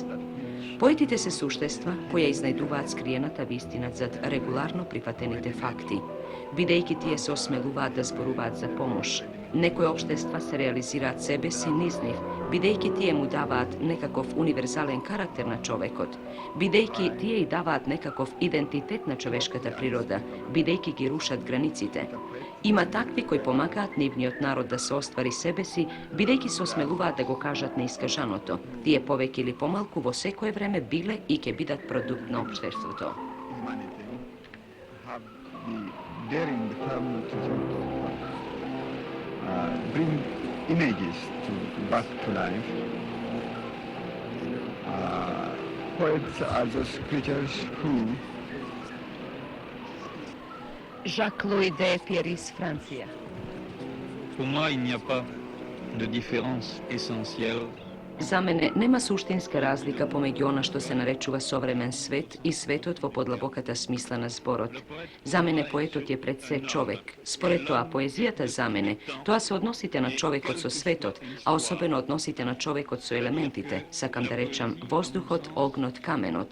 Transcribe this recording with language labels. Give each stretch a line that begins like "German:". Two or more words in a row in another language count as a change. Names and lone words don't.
Macedonian: Поетите се суштества кои изнајдуваат скриената вистина зад регуларно прифатените факти, бидејќи тие се осмелуваат да зборуваат за помош, Некој општества се реализираат себе си низ нив, бидејќи тие му даваат некаков универзален карактер на човекот, бидејќи тие и даваат некаков идентитет на човешката природа, бидејќи ги рушат границите. Има такви кои помагаат нивниот народ да се оствари себе си, бидејќи се осмелуваат да го кажат неискажаното. Тие повеќе или помалку во секое време биле и ќе бидат продукт на општеството.
English: Daring to bring images back to life. Poets are those creatures who
Macedonian: Jacques-Louis de Pieris, Francija.
French: Pour moi, il n'y a pas de différence essentielle.
Macedonian: За мене нема суштинска разлика помеѓу она што се наречува современ свет и светот во подлабоката смисла на зборот. За мене поетот е пред се човек. Според тоа, поезијата за мене, тоа се односите на човекот со светот, а особено односите на човекот со елементите, сакам да речам воздухот, огнот, каменот.